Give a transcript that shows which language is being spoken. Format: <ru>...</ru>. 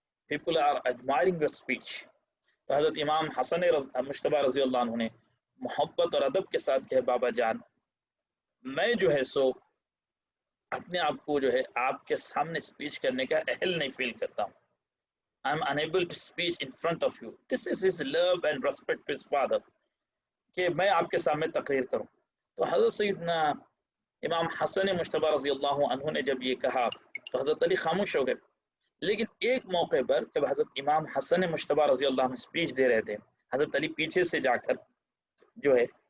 <en>People are admiring your speech.</en> <ur>تو حضرت امام حسن مجتبی رضی اللہ عنہ نے محبت اور ادب کے ساتھ کہا، بابا جان میں جو ہے سو اپنے آپ کو جو ہے آپ کے سامنے اسپیچ کرنے کا اہل نہیں فیل کرتا ہوں۔</ur> <en>I am unable to speak in front of you. This is his love and respect to his father.</en> <ur>کہ میں آپ کے سامنے تقریر کروں۔ تو حضرت سیدنا امام حسن مجتبی رضی اللہ عنہ نے جب یہ کہا تو حضرت علی خاموش ہو گئے۔ لیکن ایک موقع پر جب حضرت امام حسن مجتبی رضی اللہ عنہ اسپیچ دے رہے تھے، حضرت علی پیچھے سے جا کر جو ہے</ur>